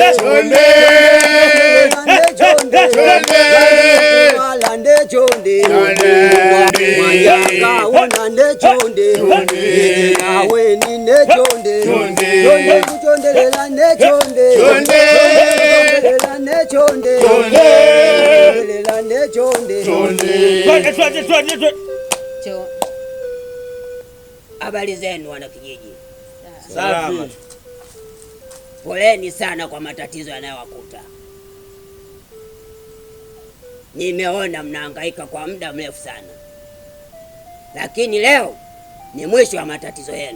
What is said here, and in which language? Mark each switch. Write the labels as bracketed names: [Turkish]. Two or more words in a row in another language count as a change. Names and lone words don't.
[Swahili] Chondelelane chonde. Alande chonde. Mayanga unande chonde. Nawe nine chonde. Chonde nguchondelelane chonde. Chondelelane chonde. Chondelelane chonde. Habari zenu wana kijiji? Safi. Poleni sana kwa matatizo yanayowakuta. Nimeona mnahangaika kwa muda mrefu sana, lakini leo ni mwisho wa matatizo yenu.